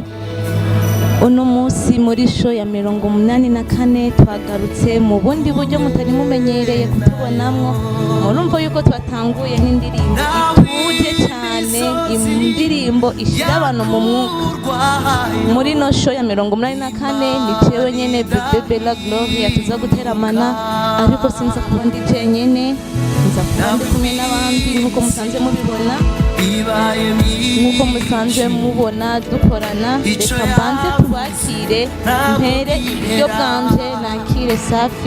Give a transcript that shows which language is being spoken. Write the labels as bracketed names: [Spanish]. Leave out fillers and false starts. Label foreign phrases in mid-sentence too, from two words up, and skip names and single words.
[Rundi] Uno munsi muri show ya 84 twagarutse mu bundi buryo mutari mumenyereye kutubonamwo. Murumva yuko twatanguye n'indirimbo ituje cyane, indirimbo ishira abantu mu mwuka. Muri no show ya 84 ni jewe nyene Bebe la Gloria tuza guteramana, ariko sinza kuba ndi jenyene, nza kuba ndi kumwe n'abandi nkuko musanze mubibona. Nkuko musanze mubona dukorana, reka mbanze tubakire mpere ibyo bwanje nakire Safi.